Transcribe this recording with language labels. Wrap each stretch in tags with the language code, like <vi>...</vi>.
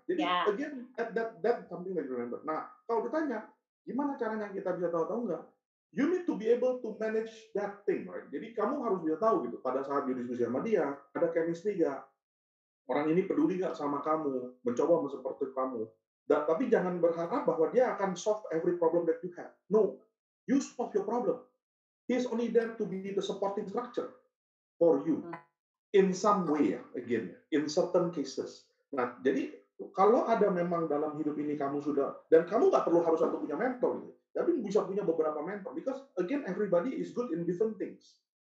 <en>Jadi again, that something that you remember.</en> <id>Nah, kalau ditanya, gimana caranya kita bisa tahu nggak?</id> <en>You need to be able to manage that thing, right?</en> <id>Jadi kamu harus bisa tahu gitu. Pada saat berdiskusi sama dia, ada chemistry nggak? Orang ini peduli nggak sama kamu? Mencoba mensupport kamu. Tapi jangan berharap bahwa dia akan</id> <en>solve every problem that you have. No, you solve your problem. He is only there to be the supporting structure for you in some way ya, again in certain cases.</en> <id>Nah, jadi kalau ada memang dalam hidup ini kamu sudah dan kamu nggak perlu harus satu punya mentor gitu, tapi bisa punya beberapa mentor</id> <en>because again everybody is good in different things.</en>